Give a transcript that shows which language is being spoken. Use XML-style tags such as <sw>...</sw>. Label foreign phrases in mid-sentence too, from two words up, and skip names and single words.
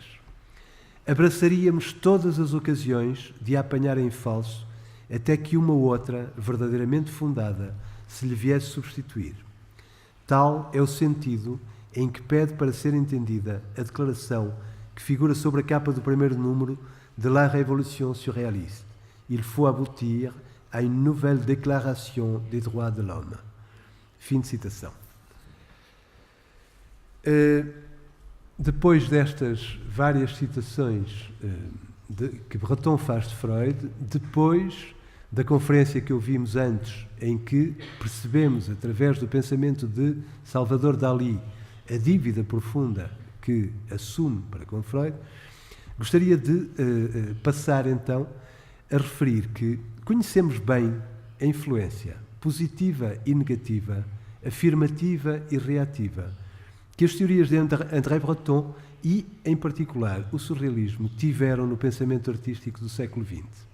<pt>Abraçaríamos todas as ocasiões de a apanhar em falso até que uma outra, verdadeiramente fundada, se lhe viesse substituir. Tal é o sentido em que pede para ser entendida a declaração que figura sobre a capa do primeiro número de La Révolution surréaliste.</pt> <fr>Il faut aboutir à une nouvelle déclaration des droits de l'homme.</fr> <pt>Fim de citação. Depois destas várias citações que Breton faz de Freud, depois da conferência que ouvimos antes, em que percebemos, através do pensamento de Salvador Dalí, a dívida profunda que assume para com Freud, gostaria de passar então a referir que conhecemos bem a influência positiva e negativa, afirmativa e reativa, que as teorias de André Breton e, em particular, o surrealismo tiveram no pensamento artístico do século XX.</pt>